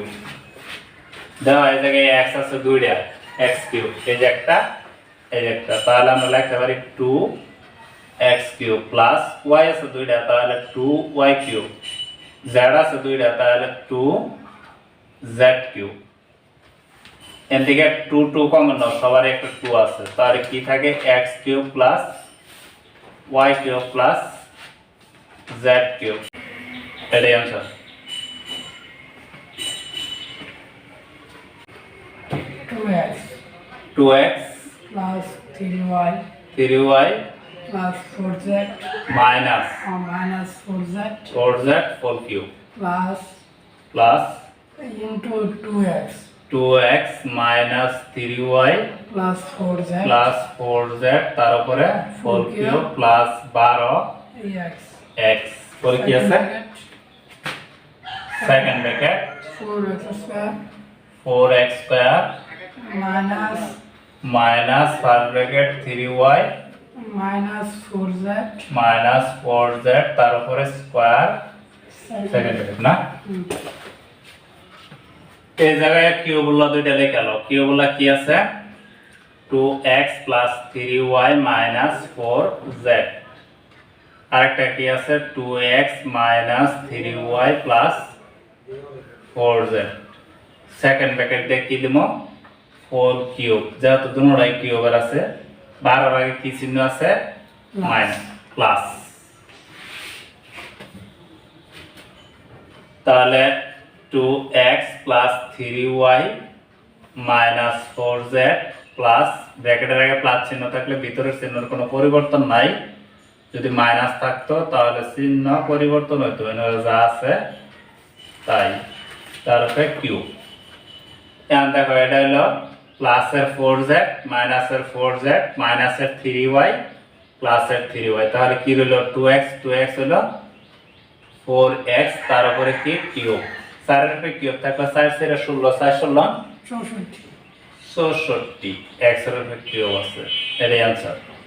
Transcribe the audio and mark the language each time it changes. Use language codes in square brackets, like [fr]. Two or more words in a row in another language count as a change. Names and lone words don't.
[bn] দাও এই জায়গায় x আছে দুইটা x কিউব, এই যে একটা এই যে একটা, তাহলে আমরা লিখতে পারি [en] 2x cube plus y [bn] আছে দুইটা তাহলে 2y কিউব, z আছে দুইটা তাহলে 2z কিউব। এদিকে 2 2 কমন নাও, সবার একটা 2 আছে, তাহলে কি থাকে [en] x cube plus y cube plus z cube. [bn] এটাই आंसर। 2x [en] plus 3y 3y plus 4z minus minus 4z 4z 4 cube plus plus into 2x 2x minus 3y plus 4z plus 4z [bn] তার উপরে [en] 4 cube plus 12 x [bn] x পরে কি আছে [en] second bracket 4x square 4x square minus minus first bracket 3y minus 4z minus 4z [bn] তার উপরে [en] square second bracket [bn] না। এই জায়গায় কিউবগুলো দুইটা লেখা লো, কিউবগুলো কি আছে [en] 2x plus 3y minus 4z, [bn] আরেকটা কি আছে [en] 2x minus 3y plus 4z। second bracket [bn] দিয়ে কি দিমো 4 কিউব, যেহেতু দুটোটাই কিউবের আছে 12 এর আগে কি চিহ্ন আছে [en] minus plus, [bn] তাহলে [en] 2x plus 3y minus 4z plus [bn] ব্র্যাকেটের আগে প্লাস চিহ্ন থাকলে ভিতরের চিহ্নের কোনো পরিবর্তন নাই, যদি মাইনাস থাকতো তাহলে চিহ্ন পরিবর্তন হতো, এখানে যা আছে তাই, তারপরে কিউব। এখন দেখো এটা হলো প্লাসের 4z মাইনাসের 4z মাইনাসের 3y প্লাসের 3y, তাহলে কি হলো 2x 2x হলো 4x তার উপরে কি কিউব, 4 এর উপরে কিউব থাকলে 4 এর 16 4 16 64 x এর উপরে কিউব আছে, এটাই आंसर।